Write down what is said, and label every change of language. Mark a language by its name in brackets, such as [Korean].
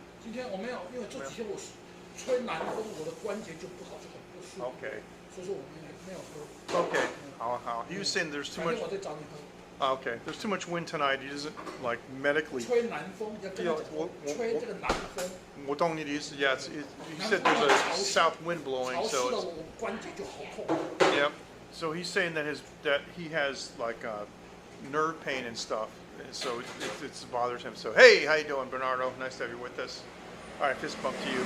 [Chinese] 今天我没有，因为这几天我吹南风，我的关节就不好，就很不舒服。 [English] Okay. [Chinese] 所以说我没有喝。 [English] Okay. How? He was saying there's too much. [Chinese] 我再找你喝。 [English] Okay. There's too much wind tonight. He doesn't like medically. [Chinese] 吹南风，要跟他讲，吹这个南风。我懂你的意思.Yeah. [English] He said there's a south wind blowing, [Chinese] 潮湿 [English] so [Chinese] 了， [English] it's, [Chinese] 我关节就好痛。 [English] yep. So he's saying that he has like nerve pain and stuff, and so it bothers him. So hey, how you doing, Bernardo? Nice to have you with us. All right, fist bump to you.